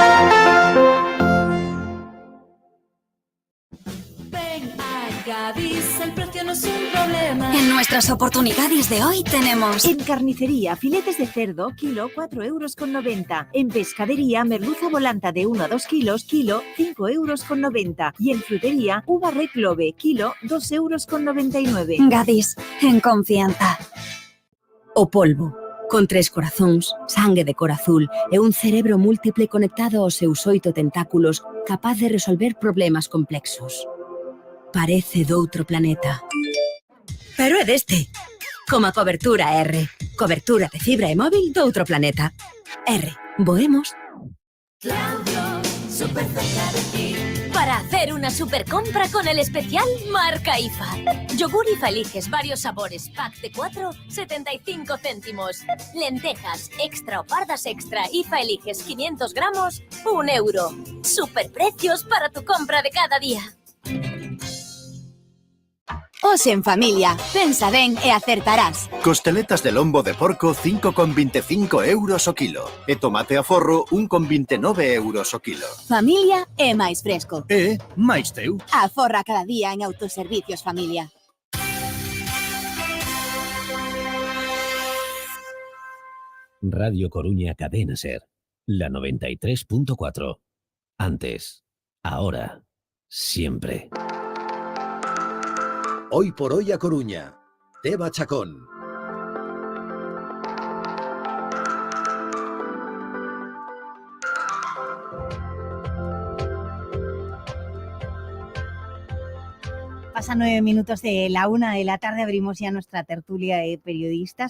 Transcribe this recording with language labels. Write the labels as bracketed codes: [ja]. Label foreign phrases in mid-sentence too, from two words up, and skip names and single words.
[es] Ven a Gadis, el precio no es un problema. En nuestras oportunidades de hoy tenemos... En carnicería, filetes de cerdo, kilo, 4,90 €. En pescadería, merluza volanta de 1 a 2 kilos, kilo, 5,90 €. Y en frutería, uva reclove, kilo, 2,99 €. Gadis, en confianza. [gl] O polvo. Con 3 corazóns, sangue de cor azul e un cerebro múltiple conectado aos seus 8 tentáculos, capaz de resolver problemas complexos. Parece doutro planeta. Pero é deste. Como a cobertura R. Cobertura de fibra e móvil doutro planeta. R. Voemos. [es] Claudio, súper cerca de ti. Para hacer una super compra con el especial Marca IFA. Yogur IFA eliges varios sabores, pack de 4, 75 céntimos. Lentejas, extra o pardas extra, IFA eliges 500 gramos, 1 €. Superprecios para tu compra de cada día. [gl] Hoxe en familia, pensa ben e acertarás. Costeletas de lombo de porco 5,25 € o kilo. E tomate a forro 1,29 € o kilo. Familia é máis fresco. E máis teu. Aforra cada día en Autoservicios Familia. [es] Radio Coruña, Cadena SER. La 93.4. Antes, ahora, siempre. Hoy por hoy a Coruña. Teba Chacón. Pasan 9 minutos de la 1 de la tarde, abrimos ya nuestra tertulia de periodistas.